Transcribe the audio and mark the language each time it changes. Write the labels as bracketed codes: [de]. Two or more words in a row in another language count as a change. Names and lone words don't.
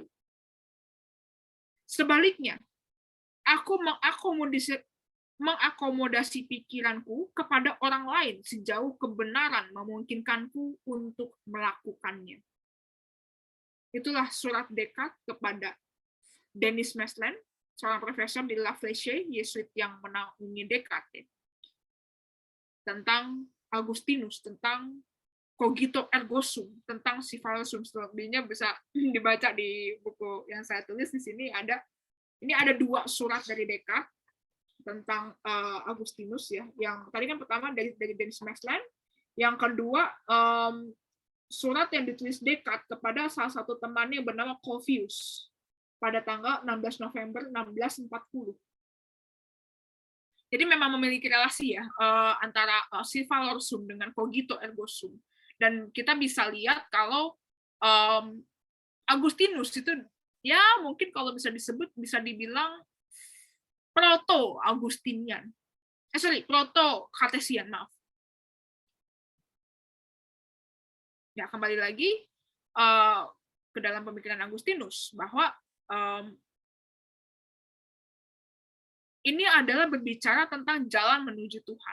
[id] Sebaliknya, aku mengakomodasi pikiranku kepada orang lain sejauh kebenaran memungkinkanku untuk melakukannya. Itulah surat Descartes kepada Denis Maslen, seorang profesor di La Fleche, Yesuit yang menaungi Descartes, tentang Agustinus, tentang [la] Cogito ergo sum, [id] tentang [la] Sivalum sum. [id] Selebihnya bisa dibaca di buku yang saya tulis di sini. Ini ada 2 surat dari Descartes tentang Agustinus ya. Yang tadi kan pertama dari Denis Maslen, yang kedua surat yang ditulis Descartes kepada salah satu temannya yang bernama Corvius pada tanggal 16 November 1640. Jadi memang memiliki relasi ya antara [la] Sivalum sum [id] dengan [la] Cogito ergo sum. [id] Dan kita bisa lihat kalau Agustinus itu ya mungkin kalau bisa disebut, bisa dibilang proto Agustinian. Proto Cartesian, maaf. Ya, kembali lagi ke dalam pemikiran Agustinus bahwa ini adalah berbicara tentang jalan menuju Tuhan.